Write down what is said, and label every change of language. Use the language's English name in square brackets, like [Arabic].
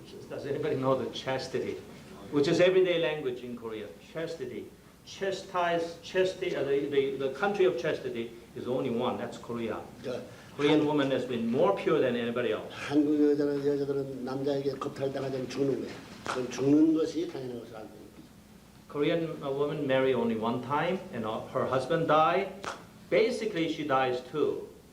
[English] Does anybody know the chastity? Which is everyday language in Korea. Chastity. The country of chastity is only one. That's Korea. Korean woman has been more pure than anybody else. [Korean] 한국 여자들은 남자에게 겁탈당하면 죽는 거야. 그건 죽는 것이 당연한 것을 알고 있는 거야. [English] Korean woman marry only one time, and her husband die. Basically, she dies too.